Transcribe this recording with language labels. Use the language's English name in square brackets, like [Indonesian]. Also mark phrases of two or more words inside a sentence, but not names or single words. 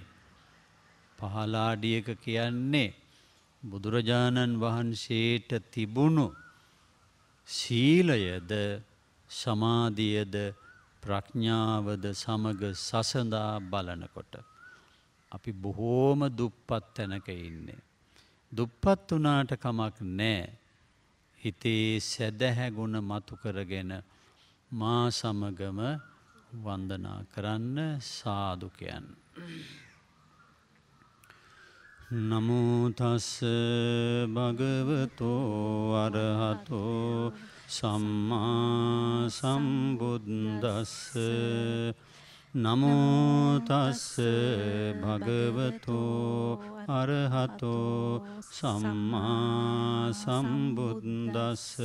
[Sinhala] පහළ අඩියක කියන්නේ බුදුරජාණන් වහන්සේට තිබුණු සීලයද, සමාධියද, ප්‍රඥාවද සමග සසඳා බලනකොට අපි බොහෝම දුප්පත් තැනක ඉන්නේ. දුප්පත් වුණාට කමක් නැහැ. හිතේ සැදැහැ ගුණ මතු කරගෙන මා සමගම වන්දනා කරන්න සාදු කියන්න. [Pali] නමෝ තස්ස භගවතෝ අරහතෝ සම්මා සම්බුද්දස්ස. නමෝ තස්ස භගවතෝ අරහතෝ සම්මා සම්බුද්දස්ස.